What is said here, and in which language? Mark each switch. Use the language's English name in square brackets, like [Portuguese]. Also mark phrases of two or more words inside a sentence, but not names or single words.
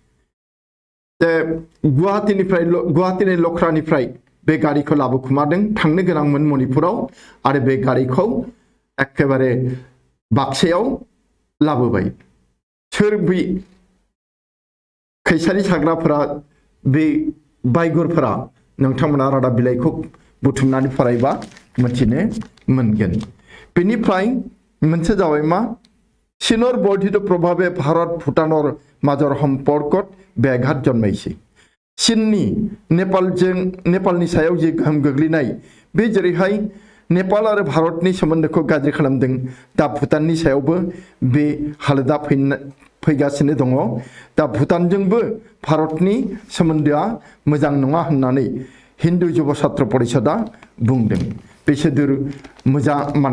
[Bodo] गुवाहाटीनि लख्रानिफ्राय बे गारिखौ लाबोखुमादों थांनो गोनांमोन मणिपुराव आरो बे गारिखौ एखेबारे बाक्सायाव लाबोबाय। सोर बे खैसारि साग्राफोरा बे बायगुरफोरा नोंथांमोना रादाब बिलाइखौ बुथुमनानै फरायबा मिथिनो मोनगोन। बेनिफ्राय मोनसे जाबाय मा [Assamese] চীনৰ বৰ্ধিত প্ৰভাৱে ভাৰত ভূটানৰ মাজৰ সম্পৰ্কত ব্যাঘাত জন্মাইছে [Bodo] চীনनि नेपालनि सायाव जे गोहोम गोग्लैनाय बे जेरैहाय नेपाल आरो भारतनि सोमोन्दोखौ गाज्रि खालामदों दा भुटाननि सायावबो बे हालोदा फैगासिनो दङ दा भुटानजोंबो भारतनि सोमोन्दोआ मोजां नङा होननानै हिन्दु युव छात्र परिषदा बुंदों बेसोर मोजां माने